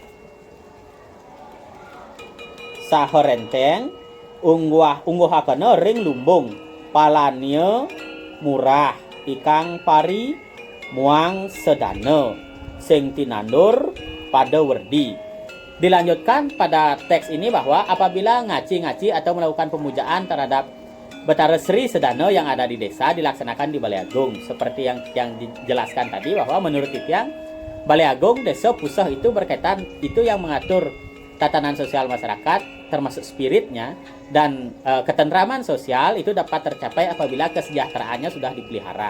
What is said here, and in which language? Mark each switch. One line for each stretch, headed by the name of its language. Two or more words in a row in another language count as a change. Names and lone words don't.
Kawi: saherenteng ungguhakena ring lumbung palanya murah ikang pari muang sedana sing tinandur pada werdi.
Indonesian: Dilanjutkan pada teks ini bahwa apabila ngaci-ngaci atau melakukan pemujaan terhadap Betara Sri Sedana yang ada di desa dilaksanakan di Balai Agung. Seperti yang dijelaskan tadi bahwa menurut Tiang, Balai Agung desa pusah itu berkaitan itu yang mengatur tatanan sosial masyarakat termasuk spiritnya dan ketentraman sosial itu dapat tercapai apabila kesejahteraannya sudah dipelihara.